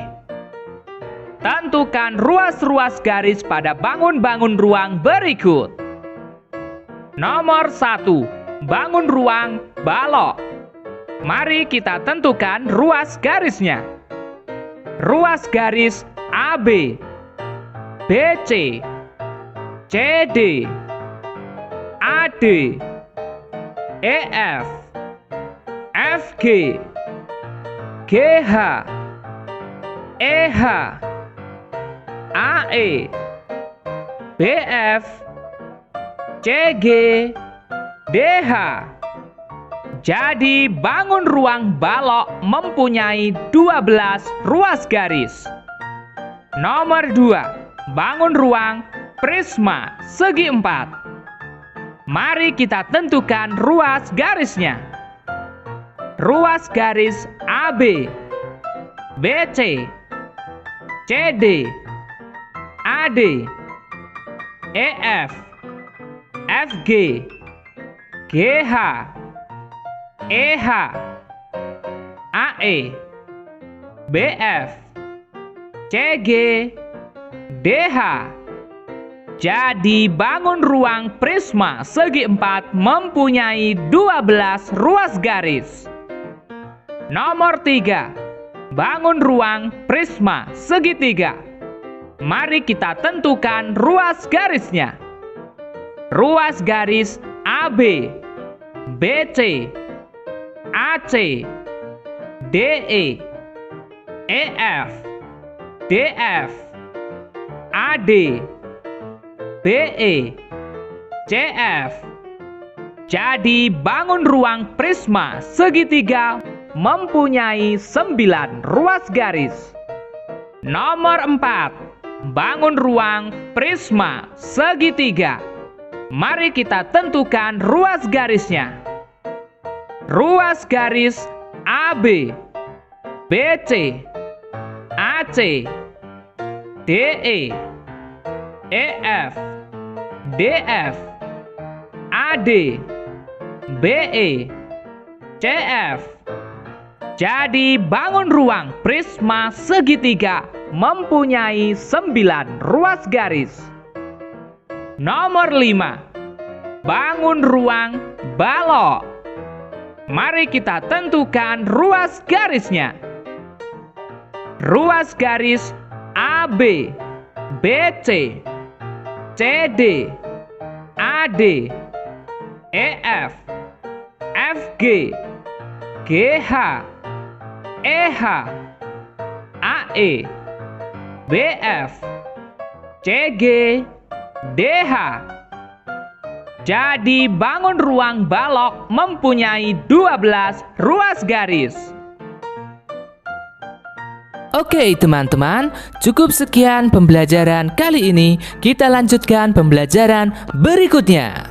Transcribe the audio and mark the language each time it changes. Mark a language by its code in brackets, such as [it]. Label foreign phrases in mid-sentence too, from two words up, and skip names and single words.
[id] Tentukan ruas-ruas garis pada bangun-bangun ruang berikut. Nomor 1. Bangun ruang balok. Mari kita tentukan ruas garisnya. Ruas garis AB, BC, CD, AD, EF, FG, GH, EH, AE, BF, CG, DH. Jadi bangun ruang balok mempunyai 12 ruas garis. Nomor 2. Bangun ruang prisma segi 4. Mari kita tentukan ruas garisnya. Ruas garis AB, BC, CD, AD, EF, FG, GH, EH, AE, BF, CG, DH. Jadi bangun ruang prisma segi 4 mempunyai 12 ruas garis. Nomor 3. Bangun ruang prisma segitiga. Mari kita tentukan ruas garisnya. Ruas garis AB, BC, AC, DE, EF, DF, AD, BE, CF. Jadi bangun ruang prisma segitiga mempunyai 9 ruas garis. Nomor 4. Bangun ruang prisma segitiga. Mari kita tentukan ruas garisnya. Ruas garis AB, BC, AC, DE, EF, DF, AD, BE, CF. Jadi bangun ruang prisma segitiga mempunyai 9 ruas garis. Nomor 5. Bangun ruang balok. Mari kita tentukan ruas garisnya. Ruas garis AB, BC, CD, AD, EF, FG, GH, EH, AE, BF, CG, DH. Jadi bangun ruang balok mempunyai 12 ruas garis. Oke teman-teman, cukup sekian pembelajaran kali ini. Kita lanjutkan pembelajaran berikutnya.